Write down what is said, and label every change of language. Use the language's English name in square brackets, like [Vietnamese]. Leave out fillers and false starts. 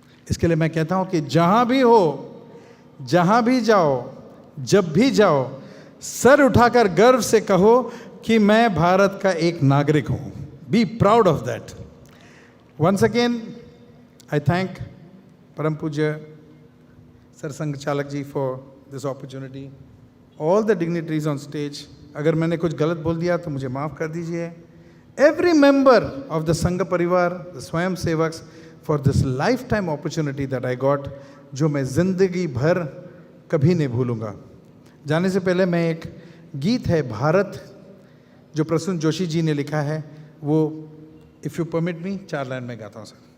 [Hindi] इसके लिए मैं कहता हूँ कि जहाँ भी हो, जहाँ भी जाओ, जब भी जाओ, सर उठाकर गर्व से कहो कि मैं भारत का एक नागरिक हूँ। [English] Be proud of that. Once again I thank Param Pujya Sarsanghchalak ji for this opportunity. All the dignitaries on stage. [Hindi] अगर मैंने कुछ गलत बोल दिया तो मुझे माफ़ कर दीजिए. [English] Every member of the Sangha Parivar, the Swayam Sevaks, for this lifetime opportunity that I got, [Hindi] जो मैं ज़िंदगी भर कभी नहीं भूलूंगा. जाने से पहले मैं एक गीत है भारत जो प्रसून जोशी जी ने लिखा है, वो [English] if you permit me [Hindi] 4 line में गाता हूँ सर.